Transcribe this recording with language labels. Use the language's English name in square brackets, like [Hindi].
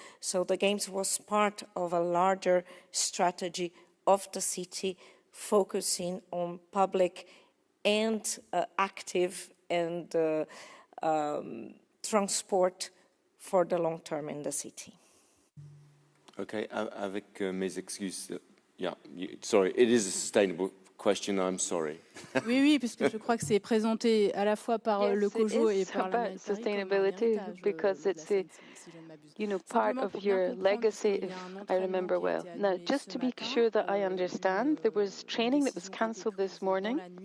[English] So the Games was part of a larger strategy of the city, focusing on public and active and transport for the long term in the city. [French] Okay, avec mes excuses. [English] Yeah, sorry, it is a sustainable question, I'm sorry. [French] Oui, puisque je crois que c'est présenté à la fois par le COJO et par la [English] sustainability, because it's a, you know, part of your legacy, if I remember well. Now, just to be sure that I understand, there was training that was cancelled this morning.